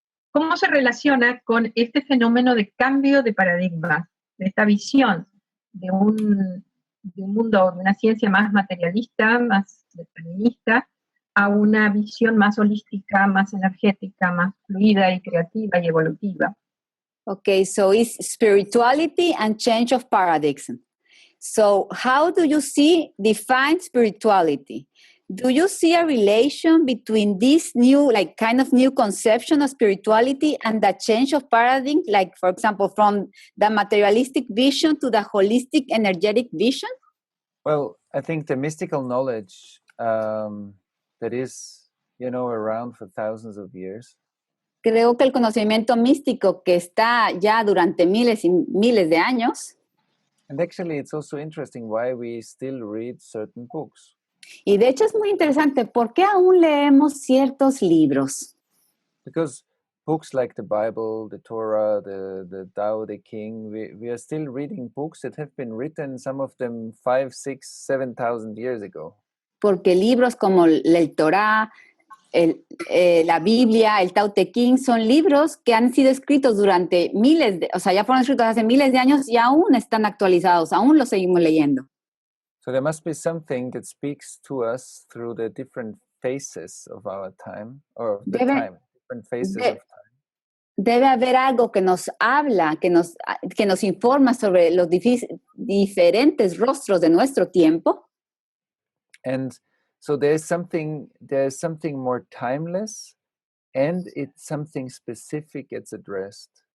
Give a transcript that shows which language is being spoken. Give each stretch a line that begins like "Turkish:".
Spanish: ¿Cómo se relaciona con este fenómeno de cambio de paradigma, de esta visión de un mundo, de una ciencia más materialista, más determinista, a una visión más holística, más energética, más fluida y creativa y evolutiva?
English: Okay, so it's spirituality and change of paradigms. So how do you define spirituality? Do you see a relation between this new, kind of new conception of spirituality and the change of paradigm, like, for example, from the materialistic vision to the holistic, energetic vision? Well, I think the mystical knowledge that is around for thousands of years.
Spanish: Creo que el conocimiento místico que está ya durante miles y miles de años,
English: And actually, it's also interesting why we still read certain books.
Spanish: y de hecho es muy interesante, ¿por qué aún leemos ciertos libros?
English: Because books like the Bible, the Torah, the Tao Te Ching, we are still reading books that have been written, some of them 5, 6, 7,000 years ago.
Spanish: Porque libros como el Torá, la Biblia, el Tao Te Ching, son libros que han sido escritos durante ya fueron escritos hace miles de años y aún están actualizados, aún los seguimos leyendo.
English: So there must be something that speaks to us through the different phases of our time, or the different phases of time.
Spanish: Debe haber algo que nos habla, que nos informa sobre los diferentes rostros de nuestro tiempo.
English: And so there's something more timeless, and it's something specific it's addressed.